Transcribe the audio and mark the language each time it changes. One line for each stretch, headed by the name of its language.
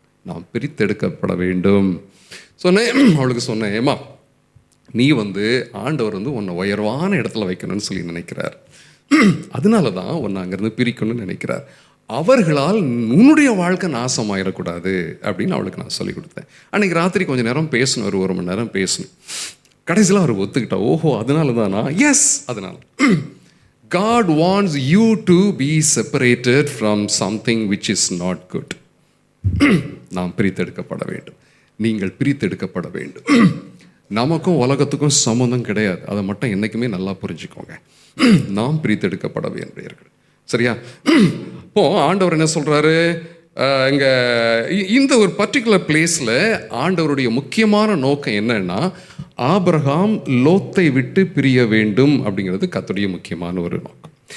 Tamil: நாம் பிரித்தெடுக்கப்பட வேண்டும். அவளுக்கு சொன்னேன், ஏமா நீ வந்து ஆண்டவர் வந்து உன்னை உயர்வான இடத்துல வைக்கணும்னு சொல்லி நினைக்கிறார், அதனால தான் உன்னை அங்கேருந்து பிரிக்கணும்னு நினைக்கிறார். அவர்களால் உன்னுடைய வாழ்க்கை நாசமாயிடக்கூடாது அப்படின்னு அவளுக்கு நான் சொல்லிக் கொடுத்தேன். அன்றைக்கி ராத்திரி கொஞ்சம் நேரம் பேசணும், ஒரு 1 மணி நேரம் பேசணும். கடைசியில் அவர் ஒத்துக்கிட்டா, ஓஹோ அதனால தானா? எஸ், அதனால.
English: God wants you to be separated from something which is not good.
Tamil: நாம் பிரித்தெடுக்கப்பட வேண்டும், நீங்கள் பிரித்தெடுக்கப்பட வேண்டும். நமக்கும் உலகத்துக்கும் சம்மந்தம் கிடையாது, அதை மட்டும் என்றைக்குமே நல்லா புரிஞ்சுக்கோங்க. நாம் பிரித்தெடுக்கப்பட வேண்டியவர்கள், சரியா? இப்போ ஆண்டவர் என்ன சொல்கிறாரு, இங்கே இந்த ஒரு பர்டிகுலர் பிளேஸில் ஆண்டவருடைய முக்கியமான நோக்கம் என்னன்னா, ஆபிரகாம் லோத்தை விட்டு பிரிய வேண்டும் அப்படிங்கிறது கர்த்தருடைய முக்கியமான ஒரு நோக்கம்.